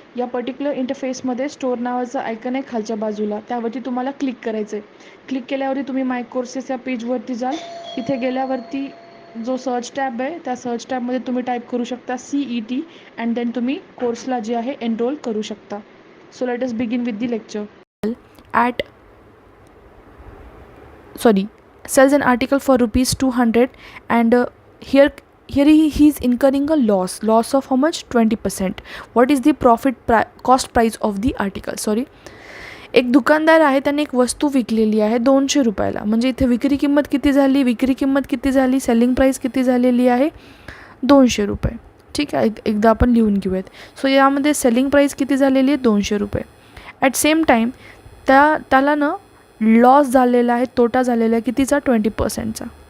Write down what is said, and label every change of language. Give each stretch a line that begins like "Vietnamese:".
Marathi: या पर्टिक्युलर इंटरफेसमध्ये स्टोअर नावाचं आयकन आहे खालच्या बाजूला, त्यावरती तुम्हाला क्लिक करायचं आहे. क्लिक केल्यावरती तुम्ही माय कोर्सेस या पेजवरती जाल. इथे गेल्यावरती जो सर्च टॅब आहे, त्या सर्च टॅबमध्ये तुम्ही टाईप करू शकता CET, अँड देन तुम्ही कोर्सला जे आहे एनरोल करू शकता.
English: So let us begin with the lecture. At sells an article for rupees 200, and here he is incurring a loss of how much? 20%. What is the cost price of the article?
Marathi: एक दुकानदार आहे, त्याने एक वस्तू विकलेली आहे 200 रुपयाला. म्हणजे इथे विक्री किंमत किती झाली, सेलिंग प्राईस किती झालेली आहे? 200 रुपये. ठीक आहे, एकदा आपण लिहून घेऊयात. सो यामध्ये सेलिंग प्राईस किती झालेली आहे? 200 रुपये.
English: at same time
Marathi: त्याला ना लॉस झालेला आहे, तोटा झालेला आहे कितीचा? 20%चा.